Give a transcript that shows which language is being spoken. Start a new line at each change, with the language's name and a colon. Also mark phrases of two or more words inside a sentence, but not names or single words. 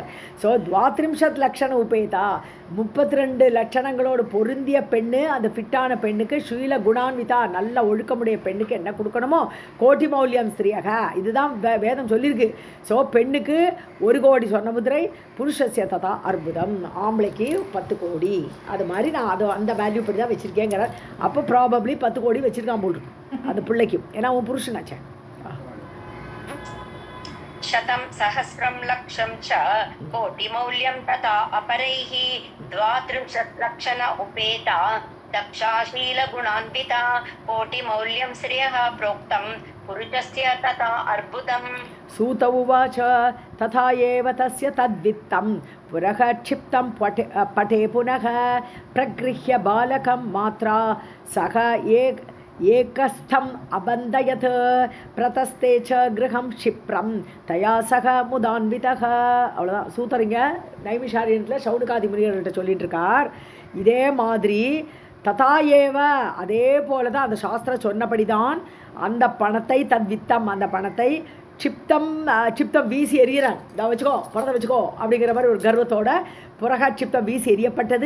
Tamil: ஸோ 32
Sanskrit: लक्षण उपेता,
Tamil: 32 லட்சணங்களோடு பொருந்திய பெண்ணு, அந்த ஃபிட்டான பெண்ணுக்கு
Sanskrit: शील गुणान्विता
Tamil: நல்ல ஒழுக்கமுடைய பெண்ணுக்கு என்ன கொடுக்கணுமோ
Sanskrit: कोटि मौल्यं स्त्रियः,
Tamil: இதுதான் வேதம் சொல்லியிருக்கு. ஸோ பெண்ணுக்கு 1 கோடி சொர்ணமுதிரை,
Sanskrit: पुरुषस्य तथा अर्बुदम्,
Tamil: ஆம்பளைக்கு 10 கோடி, அது மாதிரி நான் அந்த வேல்யூ படி தான் வச்சுருக்கேங்கிறார். அப்போ ப்ராபப்ளி 10 கோடி வச்சுருக்கான் போல் அந்த பிள்ளைக்கும், ஏன்னா அவன் புருஷனாச்சேன்.
Sanskrit: शतं सहस्रं लक्षं च कोटिमौल्यं तथा अपरैः 32 लक्षण उपेता दक्षाशीलगुणान्विता कोटिमौल्यं श्रियः प्रोक्तं पुरुषस्य तथा अर्बुदम्. सूत उवाच तथा एव तस्य तद्वित्तं पुरः क्षिप्तं पटे पुनः प्रगृह्य बालकं मात्रा सह एकस्थम् अबन्धयत् प्रतस्ते च गृहं क्षिप्रं तया सह मुदान्वितः.
Tamil: அவ்வளோதான் சூத்தரிங்க நைமிஷாரியத்தில் சௌனகாதி முனிவர்கிட்ட சொல்லிட்டு இருக்கார். இதே மாதிரி
Sanskrit: तथा एव,
Tamil: அதே போல தான் அந்த சாஸ்திரம் சொன்னபடி தான் அந்த பணத்தை தத்வித்தம், அந்த பணத்தை சிப்தம் வீசி எறிகிறான். இதான் வச்சுக்கோ, பணத்தை வச்சுக்கோ அப்படிங்கிற மாதிரி ஒரு கர்வத்தோட புறகா சிப்தம் வீசி எறியப்பட்டது.